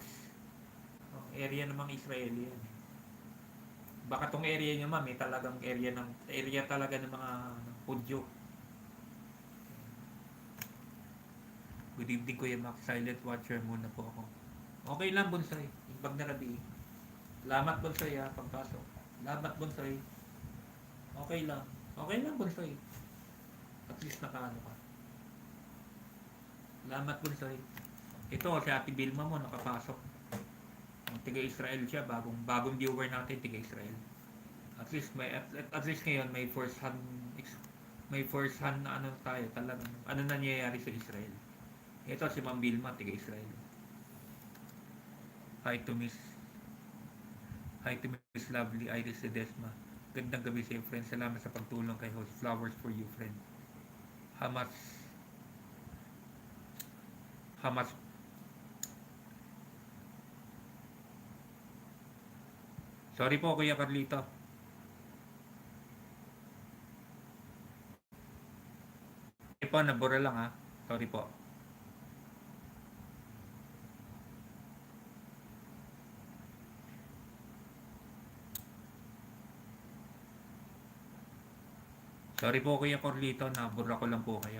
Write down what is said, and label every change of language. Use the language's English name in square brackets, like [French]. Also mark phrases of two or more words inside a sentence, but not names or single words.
[Filipino] Pag kibbutz, area ng mga Israeli yan. Baka tong area nyo ma'am, may talagang area talaga ng mga Hudyo. [English] Good evening Kuya Max, silent watcher [Filipino] muna po ako. Okay lang Bonsai, [Iloko] imbag na rabi. [Filipino] Salamat Bonsai ha, pagpasok. Salamat Bonsai. Okay lang. Okay lang Bonsai. [English] At least [Filipino] nakaano ka. Salamat Bonsai. Ito si Ate Vilma mo nakapasok. Ang tiga-Israel siya, bagong viewer natin tiga-Israel. [English] At least at least [Filipino] ngayon may [English] first hand [Filipino] na ano tayo talagang ano nangyayari sa Israel. Ito si Ma'am Vilma tiga-Israel. [English] Hi to [Filipino] Miss Lovely Iris Ledesma. Gandang gabi sa iyo, friend. Salamat sa pagtulong kay host. [English] Flowers for you, friend. Hamas Sorry po Kuya Carlito. [Filipino] Sorry po, nabura lang ha. Sorry po. Sorry po Kuya Carlito, nabura ko lang po kayo.